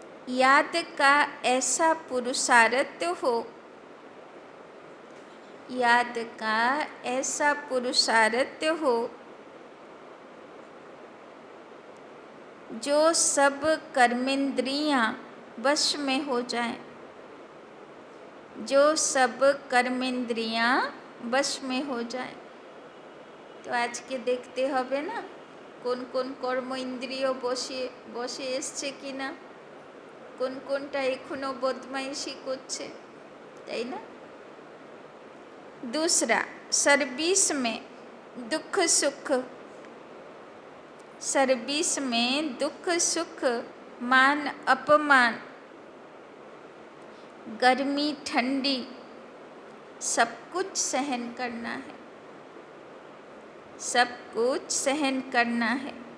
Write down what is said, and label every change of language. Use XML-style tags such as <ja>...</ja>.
<hi>याद का ऐसा पुरुषार्थ हो, याद का ऐसा पुरुषार्थ हो जो सब कर्मेंद्रियां वश में हो जाएं, जो सब कर्मेंद्रियां वश में हो जाएं। तो आज के देखते</hi> <bn>হবে না কোন কোন কর্ম ইন্দ্রিয় বসে বসে এসছে কিনা, কোন কোনটা এখনো বদমাইশি করছে, তাই না?</bn> <hi>दूसरा, सर्विस में दुख सुख, सर्विस में दुख सुख मान अपमान, गर्मी ठंडी सब कुछ सहन करना है, सब कुछ सहन करना है।</hi>